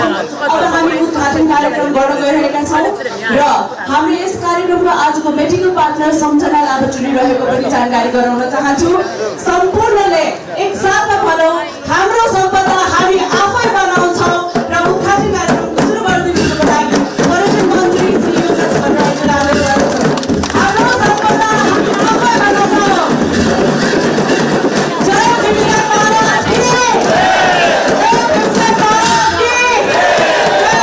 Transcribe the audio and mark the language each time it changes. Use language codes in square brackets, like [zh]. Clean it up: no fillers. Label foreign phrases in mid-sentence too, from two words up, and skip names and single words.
[ne] अब हामी उद्घाटन कार्यक्रम गर्न गइरहेका छौँ र हाम्रो यस कार्यक्रमको आजको मेडिकल पार्टनर सम्झना लाभा चुनिरहेको पनि जानकारी गराउन चाहन्छु। सम्पूर्णले एकसाथमा भनौँ, हाम्रो सम्पदा हामी आफै बनाउँछौँ र उद्घाटन कार्यक्रम सुरु गरिदिनुको लागि पर्यटन मन्त्री श्री योगेश भट्टराईले आग्रह गर्दछु। हाम्रो सम्पदा हामी आफै बनाउँछौँ। [hi] जय भीमसेन महाराज की जय! जय भीमसेन महाराज की जय!